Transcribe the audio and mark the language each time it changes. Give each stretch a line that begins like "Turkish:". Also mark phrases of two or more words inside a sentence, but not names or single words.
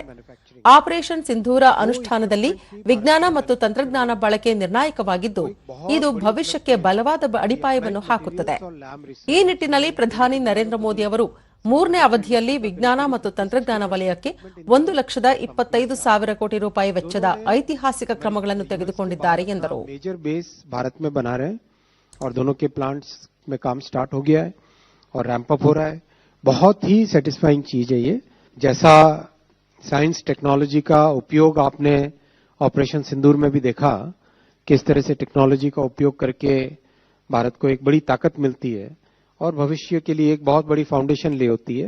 Kannada: ಆಪರೇಷನ್ ಸಿಂಧೂರ ಅನುಷ್ಠಾನದಲ್ಲಿ ವಿಜ್ಞಾನ ಮತ್ತು ತಂತ್ರಜ್ಞಾನ ಬಳಕೆ ನಿರ್ಣಾಯಕವಾಗಿದ್ದು, ಇದು ಭವಿಷ್ಯಕ್ಕೆ ಬಲವಾದ ಅಡಿಪಾಯವನ್ನು ಹಾಕುತ್ತದೆ. ಈ ನಿಟ್ಟಿನಲ್ಲಿ ಪ್ರಧಾನಿ ನರೇಂದ್ರ ಮೋದಿ ಅವರು 3ನೇ ಅವಧಿಯಲ್ಲಿ ವಿಜ್ಞಾನ ಮತ್ತು ತಂತ್ರಜ್ಞಾನ ವಲಯಕ್ಕೆ 1,25,000 ಕೋಟಿ ರೂಪಾಯಿ ವೆಚ್ಚದ ಐತಿಹಾಸಿಕ ಕ್ರಮಗಳನ್ನು ತೆಗೆದುಕೊಂಡಿದ್ದಾರೆ ಎಂದರು.
Hindi: और
English: ramp up
Hindi: हो रहा है. बहुत ही सेटिस्फाइंग चीज है ये. जैसा
English: science technology
Hindi: का उपयोग आपने ऑपरेशन सिंदूर में भी देखा, किस तरह से टेक्नोलॉजी का उपयोग करके भारत को एक बड़ी ताकत मिलती है और भविष्य के लिए एक बहुत बड़ी फाउंडेशन ले होती है.